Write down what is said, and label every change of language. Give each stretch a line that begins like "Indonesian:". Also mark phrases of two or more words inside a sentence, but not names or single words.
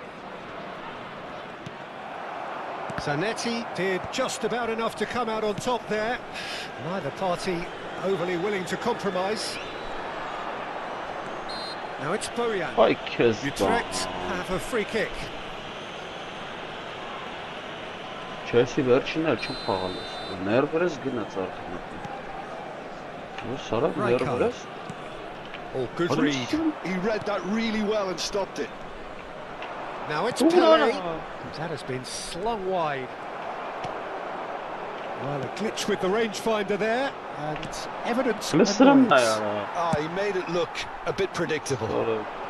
English: Zanetti did just about enough to come out on top there. Neither party overly willing to compromise. Now it's Bojan. Utrecht have a free kick.
Armenian: Chelsea վերջինը չեմ խաղալու։ Ներվերս գնաց արդեն։ Սարավ ներվերս։
English: Oh, good read. He read that really well and stopped it. Now it's Pele. That has been slung wide. Well, a glitch with the rangefinder there, and evidence. He made it look a bit predictable.